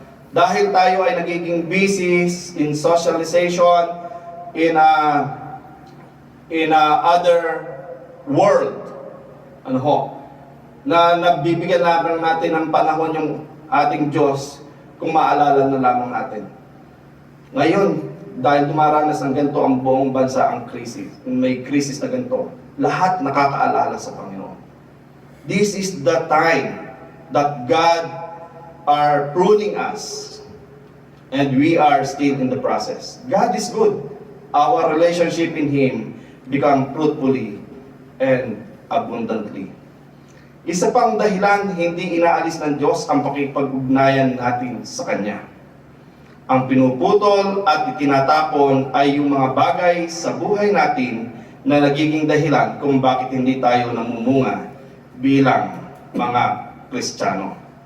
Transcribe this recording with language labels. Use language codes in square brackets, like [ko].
[tl] Dahil tayo ay nagiging busy [en] in socialization, in other world, [tl] na nagbibigyan lamang natin ng panahon yung ating Diyos kung maalala na lamang natin. Ngayon, dahil dumaranas ng ganito ang buong bansa ang krisis, may krisis na ganito, lahat nakakaalala sa Panginoon. [en] This is the time that God are pruning us, and we are still in the process. God is good. Our relationship in Him become fruitfully and abundantly. [tl] Isa pang dahilan, hindi inaalis ng Diyos ang pakikipag-ugnayan natin sa Kanya. Ang pinuputol at itinatapon ay yung mga bagay sa buhay natin na nagiging dahilan kung bakit hindi tayo namumunga bilang mga Kristiyano.